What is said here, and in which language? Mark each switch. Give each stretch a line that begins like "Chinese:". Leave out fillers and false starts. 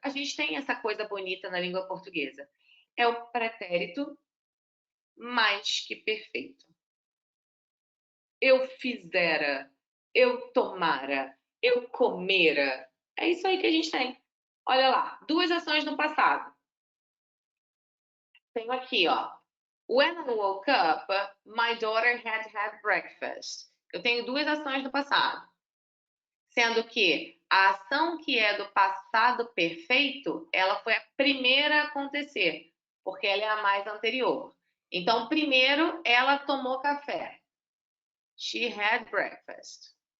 Portuguese: A gente tem essa coisa bonita na língua portuguesa. É o pretérito mais que perfeito. Eu fizera, eu tomara, eu comera. É isso aí que a gente tem. Olha lá, 2 ações no passado. Tenho aqui, ó.
English: When I woke up, my daughter had breakfast.
Portuguese: Eu tenho 2 ações no passado. Sendo que a ação que é do passado perfeito, ela foi a primeira a acontecer, porque ela é a mais anterior. Então, primeiro, ela tomou café.
English: She had breakfast.